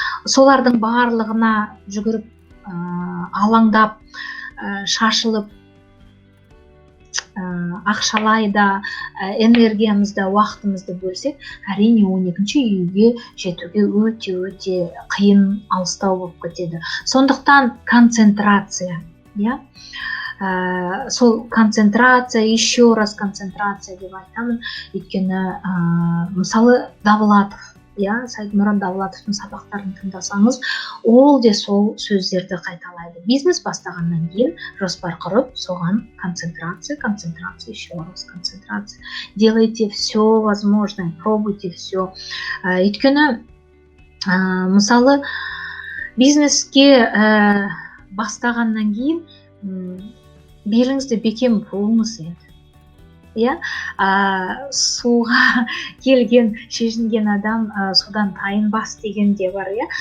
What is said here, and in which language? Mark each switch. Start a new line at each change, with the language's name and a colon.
Kazakh: Солардың барлығына жүгіріп, алаңдап, шашылып, ақшалайда, энергиямызда, уақытымызды бөлсек, әрине 12-ші үйге жетуге өте қиын, алыстау болып кетеді. Сондықтан концентрация, иә. Сол концентрация,
Russian: еще раз
Kazakh: концентрация деп айтамын. Өйткені, мысалы, Давлатов, иә, Сайдмұрат Давлатовтың сабақтарын тыңдасаңыз, ол де сол сөздерді қайталайды. Бизнес бастағаннан кейін жоспар құрып, соған концентрация,
Russian: еще раз
Kazakh: концентрация.
Russian: Делайте все возможное, пробуйте все.
Kazakh: Өйткені, мысалы, бизнеске бастағаннан кейін беліңізді бекем буыңыз енді. Иә, суға келген, шешінген адам судан тайынбас деген де бар, иә.